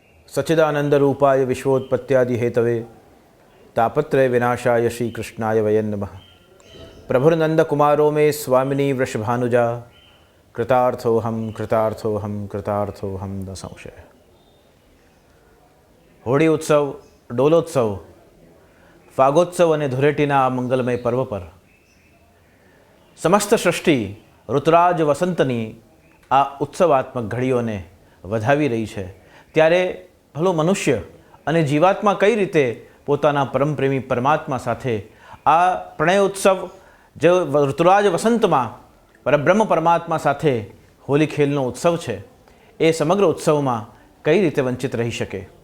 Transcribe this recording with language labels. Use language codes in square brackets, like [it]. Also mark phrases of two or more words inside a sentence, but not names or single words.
[sa] सच्चिदानंदरूपाय विश्वोत्पत्त्यादि हेतवे तापत्रय विनाशाय श्री कृष्णाय वयं नमः। प्रभुर्नंदकुमारो मे स्वामिनी वृषभानुजा कृतार्थोऽहं कृतार्थोऽहं कृतार्थोऽहं न संशय। [gu] હોળી ઉત્સવ, ડોલોત્સવ, ફાગોત્સવ અને ધૂળેટીના આ મંગલમય પર્વ પર સમસ્ત સૃષ્ટિ ઋતુરાજ વસંતની આ ઉત્સવાત્મક ઘડીઓને વધાવી રહી છે, ત્યારે ભલો મનુષ્ય અને જીવાત્મા કઈ રીતે પોતાના પરમપ્રેમી પરમાત્મા સાથે આ પ્રણય ઉત્સવ જે ઋતુરાજ વસંતમાં પરબ્રહ્મ પરમાત્મા સાથે હોલી ખેલનો ઉત્સવ છે, એ સમગ્ર ઉત્સવમાં કઈ રીતે વંચિત રહી શકે।